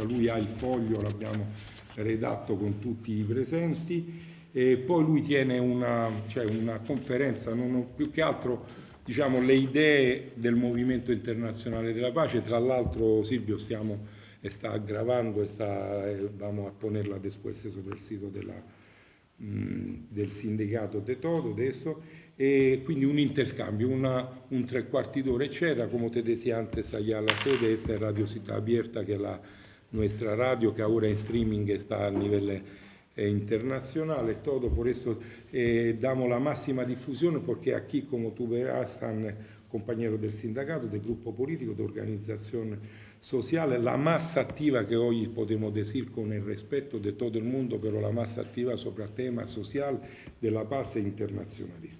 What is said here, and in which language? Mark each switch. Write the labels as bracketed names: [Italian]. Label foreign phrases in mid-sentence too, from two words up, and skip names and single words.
[Italian] Lui ha il foglio, l'abbiamo redatto con tutti i presenti, e poi lui tiene una conferenza, più che altro diciamo le idee del Movimento Internazionale della Pace. Tra l'altro Silvio sta gravando e [Spanish] vamos a ponerla después [Italian] sopra il sito del sindacato [Spanish] de todo [Italian] adesso, e quindi un interscambio, un tre quarti d'ora eccetera. [Spanish] Como te decía antes, allá la sede, esta es Radio Ciudad Abierta, que es nuestra radio, que ahora en streaming está a nivel internacional, todo. Por eso damos la máxima difusión, porque aquí, como tú verás, están compañeros del sindacato, del grupo político, de organización social, la más activa que hoy podemos decir, con el respeto de todo el mundo, pero la más activa sobre temas social de la paz e internacionalista.